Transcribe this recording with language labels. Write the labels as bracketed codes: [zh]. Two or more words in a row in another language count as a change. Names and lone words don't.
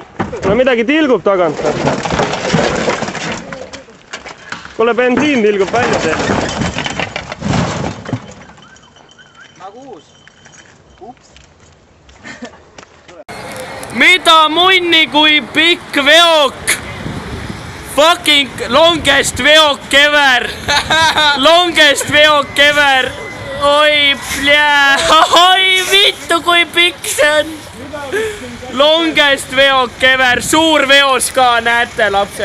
[et] No midagi tilgub tagant. Kuule, bensiin tilgub välja teile. Nagu uus. Ups. Mida munni kui pikk veok? [en] Fucking longest veok ever! Longest veok ever! [et] Oi, plää! Oi, vittu kui pikk see on! [en] Longest veok ever! [et] Suur veos ka, näete lapsed!